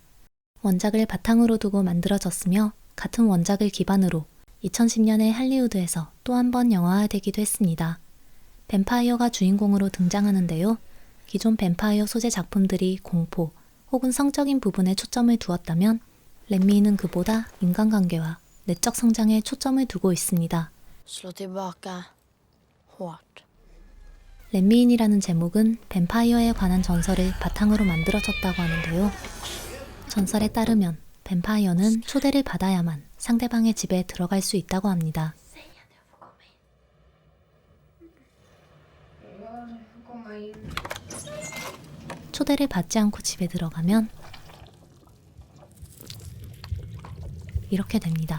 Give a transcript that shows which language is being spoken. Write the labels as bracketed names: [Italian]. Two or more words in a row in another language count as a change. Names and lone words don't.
[Korean] 원작을 바탕으로 두고 만들어졌으며 같은 원작을 기반으로 2010년에 할리우드에서 또 한 번 영화화되기도 했습니다. 뱀파이어가 주인공으로 등장하는데요. 기존 뱀파이어 소재 작품들이 공포 혹은 성적인 부분에 초점을 두었다면 렛미인은 그보다 인간관계와 내적 성장에 초점을 두고 있습니다. [Swedish] Slå tillbaka hårt. [Korean] 렛미인이라는 제목은 뱀파이어에 관한 전설을 바탕으로 만들어졌다고 하는데요. 전설에 따르면 뱀파이어는 초대를 받아야만 상대방의 집에 들어갈 수 있다고 합니다. 초대를 받지 않고 집에 들어가면 이렇게 됩니다.